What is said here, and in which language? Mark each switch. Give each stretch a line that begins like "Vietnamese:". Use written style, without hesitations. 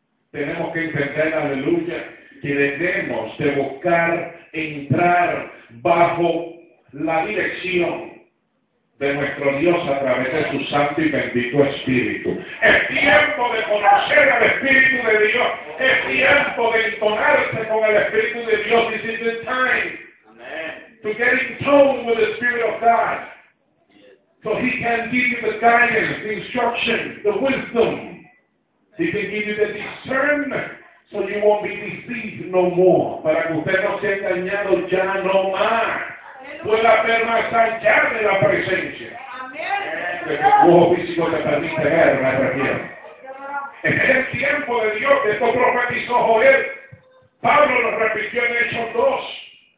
Spanish: Tenemos que entender, aleluya, que debemos de buscar entrar bajo la dirección de nuestro Dios a través de su Santo y Bendito Espíritu. Es tiempo de conocer al Espíritu de Dios. Es tiempo de entonarse con el Espíritu de Dios.
English: This is the time. Amen. To get in tune with the Spirit of God. So he can give you the guidance, the instruction, the wisdom. He can give you the discernment. So you won't be deceived no more.
Spanish: Para que usted no sea engañado ya no más. Pueda haber más allá de la presencia. Amén. Que el cuerpo físico te permite ver la región. Este es el tiempo de Dios. Que esto profetizó Joel. Pablo lo repitió en Hechos 2.